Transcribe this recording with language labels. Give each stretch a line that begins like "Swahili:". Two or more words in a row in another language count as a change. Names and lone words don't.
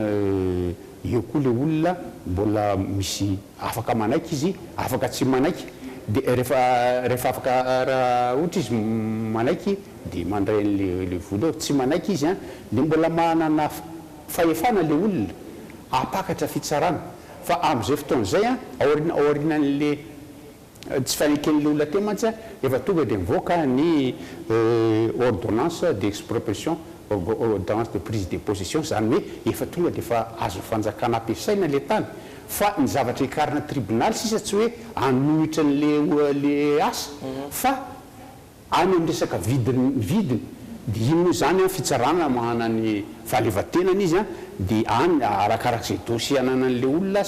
Malagasy: eo koa le olona mbola misy afaka manaiky izy afaka tsy manaiky dia rehefa afaka raha ohatra izy manaiky dia mandray le vola eo tsy manaiky izy a dia mbola manana fahefana le olona apakatra fitsarana fa amin'izay fotoana izay a aorinan'le tsy faneken'le olona te mantsy a efa tonga dia mivoaka ny
French: ordonnance d'expropriation ordonnance de prise de possession
Malagasy: zany hoe efa tonga dia efa azo fanjakana ampiasaina le tany fa ny zavatra ikarina tribunal sisa tsy hoe anohitra n'le asa fa any amin'ny resaka vidiny dia ino zany a fitsarana manana ny fahaleovantenany izy a dia any arakarak'izay dossier ananan'le olona